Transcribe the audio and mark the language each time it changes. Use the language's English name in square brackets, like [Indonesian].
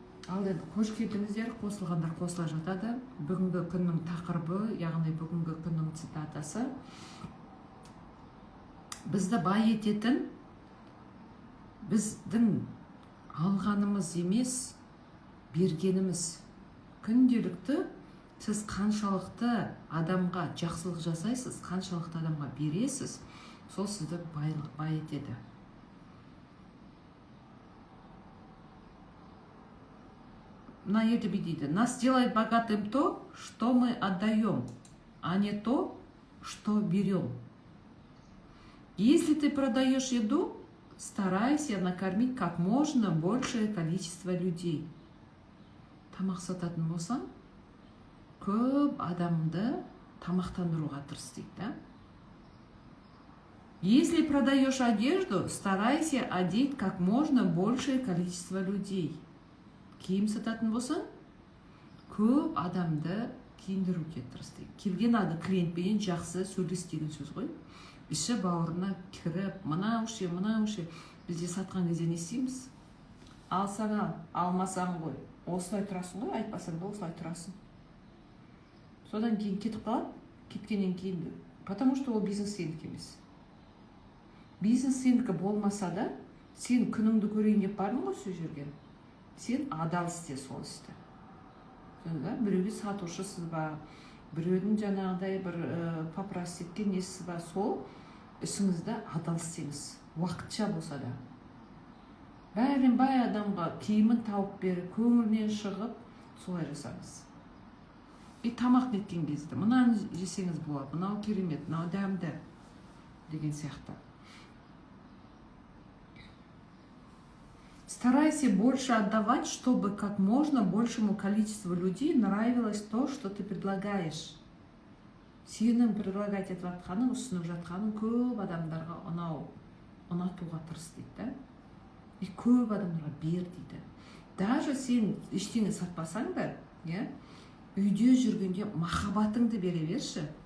[Kazakh] Ал енді қош келдіңіздер, қосылғандар қосыла жатады. Бүгінгі күннің тақырыбы, яғни бүгінгі күннің цитатасы, бізді бай ететін, біздің алғанымыз емес, бергеніміз. Күнделікті сіз қаншалықты адамға жақсылық жасайсыз, қаншалықты адамға бересіз, сол сізді бай етеді. На жерде дейді, [Russian] нас делает богатым то, что мы отдаем, а не то, что берем. Если ты продаешь еду, старайся накормить как можно большее количество людей. [Kazakh] Тамақ сататын болсаң, көп адамды тамақтандыруға тырыс дейді. [Russian] Если продаешь одежду, старайся одеть как можно большее количество людей. [Kazakh] Киім сататын болсаң, көп адамды киіндіруге тырыс дейді. Келген клиентпен жақсы сөйлес деген сөз ғой. Іші бауырына кіріп, мынау ше. Бізде сатқан кезде не істейміз? Алсаң ал, алмасаң ғой. Осылай тұрасың ғой, айтпасаң да осылай тұрасың. Содан кейін кетіп қалады, кеткеннен кейін, [Russian] потому что [Kazakh] ол бизнес сенікі емес. Бизнес сенікі болмаса да, сен күніңді көрейін деп бардың ғой сол жерге. Сен адал істе сол істі. Біреуге сатушысыз ба, біреудің жаңағыдай бір [Russian] попросить [Kazakh] еткен несіз ба, сол ісіңізді адал істеңіз, уақытша болса да. Бәрін бай адамға киімін тауып беріп, көңілінен шығып, солай жасаңыз. [Russian] И [Kazakh] тамақ неткен кезде, мынаны жесеңіз болады, мынау керемет, мынау дәмді деген сияқты. [Russian] Старайся больше отдавать, чтобы как можно большему количеству людей нравилось то, что ты предлагаешь. [Kazakh] Сенің [Russian] предлагать [Kazakh] етіп жатқаның, ұсынып жатқаның көп адамдарға ұнатуға тырыс дейді. [Russian] И [Kazakh] көп адамдарға бер дейді. [Russian] Даже [Kazakh] сен ештеңе сатпасаң да, үйде жүргенде махаббатыңды бере берші.